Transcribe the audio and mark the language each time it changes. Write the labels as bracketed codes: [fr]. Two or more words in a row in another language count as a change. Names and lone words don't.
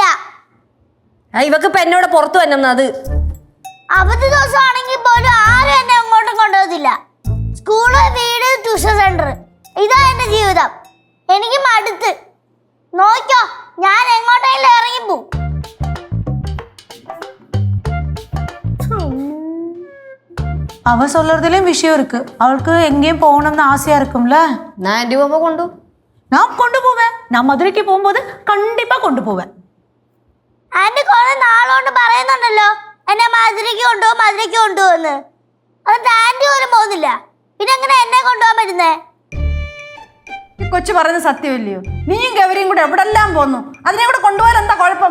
[ml] ഇവക്ക് ഇപ്പൊ എന്നോട് പുറത്തു വന്നത്. അത് അവധി ദിവസം ആണെങ്കിൽ പോലും ആരും എന്നെ അങ്ങോട്ടും കൊണ്ടുപോകത്തില്ല. സ്കൂള്, വീട്, ട്യൂഷൻ സെന്റർ, ഇതാ എന്റെ ജീവിതം. എനിക്ക് മടുത്ത്. നോക്കോ, ഞാൻ എങ്ങോട്ടെങ്കിലും ഇറങ്ങിപ്പോ. [ta] அவ சொல்றதுலயும் விஷயம் இருக்கு. அவளுக்கு எங்கேயும் போகணும்னு ஆசையா இருக்கும்ல. [ml] ഞാൻ ആന്റി പോകുമ്പോ കൊണ്ടു. [ta] நான் கொண்டு போவேன். நான் மதுரைக்கு போகும்போது கண்டிப்பா கொண்டு போவேன். [ml] ആന്റി കുറെ നാളുകൊണ്ട് പറയുന്നുണ്ടല്ലോ എന്നെ മധുരയ്ക്ക് കൊണ്ടുപോകുന്ന്. അത് ആന്റി പോലും പോകുന്നില്ല, പിന്നെ എങ്ങനെ എന്നെ കൊണ്ടുപോകാൻ പറ്റുന്നേ? ഈ കൊച്ചു പറയുന്നത് സത്യമല്ലയോ? നീയും ഗൗരിയും കൂടെ എവിടെല്ലാം പോന്നു, അതിനെ കൂടെ കൊണ്ടുപോകാൻ എന്താ കുഴപ്പം?